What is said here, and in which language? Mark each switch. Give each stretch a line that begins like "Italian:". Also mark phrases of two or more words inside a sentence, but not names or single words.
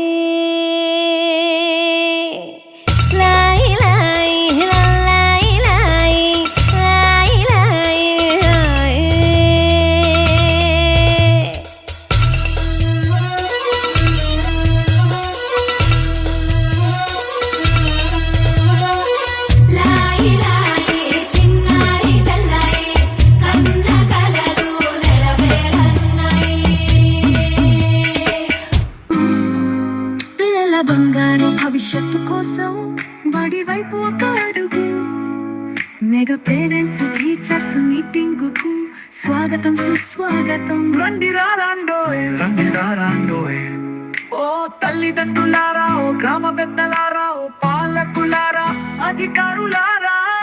Telugu: लाई लाई लाई लाई लाई लाई लाई लाई చిన్నారి చల్లాయి కన్న కలలు నెరవేరన్నాయి పిల్లల బంగారు భవిష్యత్తు కోసం బడి వైపు ఒక అడుగు
English: mega parents teachers meeting
Telugu: కు స్వాగతం సుస్వాగతం రండిరా రాండోయ్ ఓ తల్లిదండ్రులారా ఓ గ్రామ పెద్దలారా ఓ పాలకులారా అధికారులారా